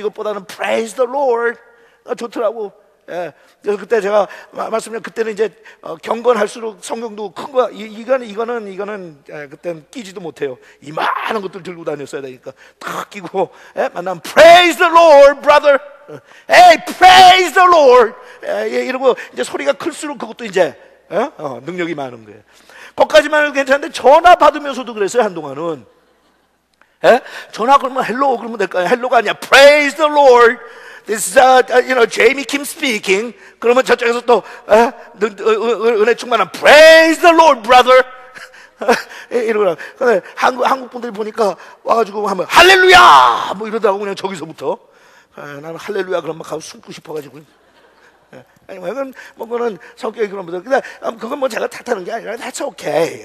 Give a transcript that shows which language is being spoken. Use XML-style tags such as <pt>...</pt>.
<ko>이것보다는</ko> <en>Praise the Lord</en> <ko>좋더라고. 그래서 그때 제가 말씀드린 그때는 이제 경건할수록 성경도 큰 거 이거는 그때는 끼지도 못해요. 이만한 것들 들고 다녔어야 되니까 탁 끼고 만나면</ko> <en>Praise the Lord, brother. Hey, praise the Lord.</en> <ko>이러고 이제 소리가 클수록 그것도 이제 능력이 많은 거예요. 거기까지만 해도 괜찮은데 전화 받으면서도 그랬어요. 한동안은 전화 걸면 헬로 그러면 될까요? 헬로가 아니야.</ko> <en>Praise the Lord. This is Jamie Kim speaking.</en> <ko>그러면 저쪽에서 또 은혜 충만한</ko> <en>Praise the Lord, brother.</en> <ko>이러고 근데 한국 분들이 보니까 와가지고 하면 할렐루야 뭐 이러다가 그냥 저기서부터 나는 할렐루야 그러면 가서 숨고 싶어가지고. 아니, 그거는 성격이 그런 분들. 근데 그건 뭐 제가 탓하는 게 아니라</ko> <en>that's okay.</en>